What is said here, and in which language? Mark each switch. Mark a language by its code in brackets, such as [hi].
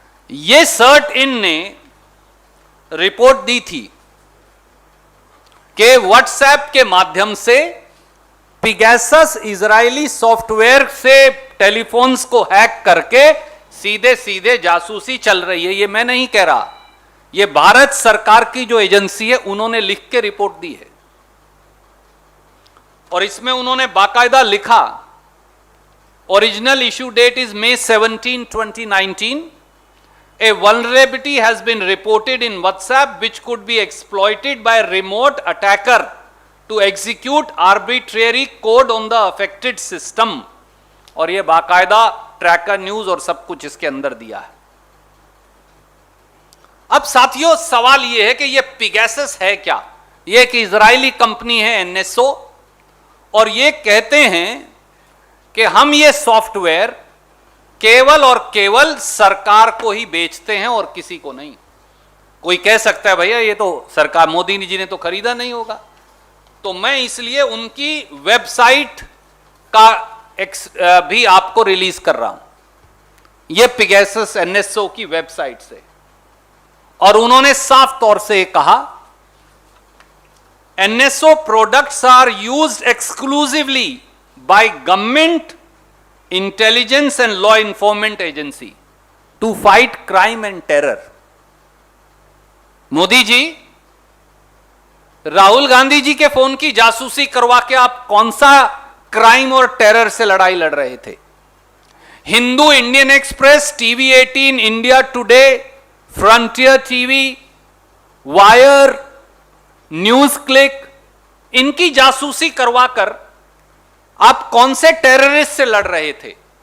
[hi] ये CERT In ने report दी थी कि व्हाट्सएप के माध्यम से पिगैसस इजरायली सॉफ्टवेयर से टेलीफोन्स को हैक करके सीधे सीधे जासूसी चल रही है। ये मैं नहीं कह रहा, ये भारत सरकार की जो एजेंसी है उन्होंने लिख के रिपोर्ट दी है। और इसमें उन्होंने बाकायदा लिखा, [en] Original issue date is May 17, 2019. A vulnerability has been reported in WhatsApp which could be exploited by a remote attacker to execute arbitrary code on the affected system. [hi] और ये बाकायदा ट्रैकर न्यूज और सब कुछ इसके अंदर दिया है। अब साथियों, सवाल ये है कि ये पिगैसस है क्या? ये एक इजरायली कंपनी है, NSO, और ये कहते हैं कि हम ये सॉफ्टवेयर केवल और केवल सरकार को ही बेचते हैं और किसी को नहीं। कोई कह सकता है भैया ये तो सरकार, मोदी जी ने तो खरीदा नहीं होगा। तो मैं इसलिए उनकी वेबसाइट का भी आपको रिलीज कर रहा हूं, ये पिगैसस NSO की वेबसाइट से। और उन्होंने साफ तौर से कहा, [en] NSO products are used exclusively by government, intelligence and law enforcement agency to fight crime and terror. [hi] Modi ji, Rahul Gandhi ji के फोन की जासूसी करवा के आप कौन सा क्राइम और टेरर से लड़ाई लड़ रहे थे? Hindu, Indian express, TV 18, India today, frontier TV, wire, news click, इनकी जासूसी करवाकर आप कौन से टेररिस्ट से लड़ रहे थे?